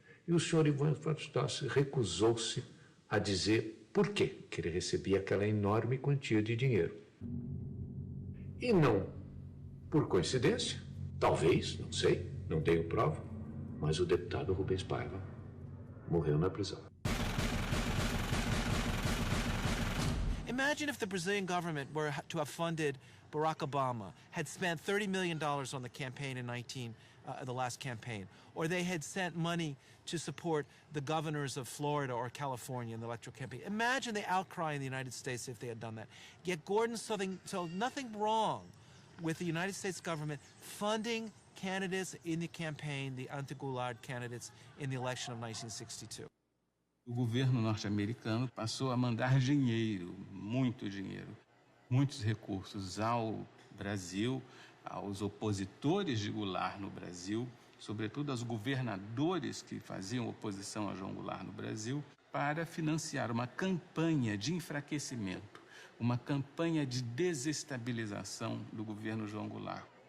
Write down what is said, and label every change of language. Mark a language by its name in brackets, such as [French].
[Portuguese] E o senhor Ivan Ashlocher recusou-se a dizer por quê que ele recebia aquela enorme quantia de dinheiro. E não por coincidência, talvez, não sei, não tenho prova, mas o deputado Rubens Paiva morreu na prisão. [English] Imagine if the Brazilian government were to have funded Barack Obama, had spent $30 million on the campaign in the last campaign, or they had sent money to support the governors of Florida or California in the electoral campaign. Imagine the outcry in the United States if they had done that. Yet Gordon saw nothing wrong with the United States government funding candidates in the campaign, the anti-Goulart candidates in the election of 1962. [Portuguese] O governo norte-americano passou a mandar dinheiro, muitos recursos ao Brasil, aos opositores de Goulart no Brasil, sobretudo aos governadores que faziam oposição a João Goulart no Brasil, para financiar uma campanha de enfraquecimento, uma campanha de desestabilização do governo João Goulart,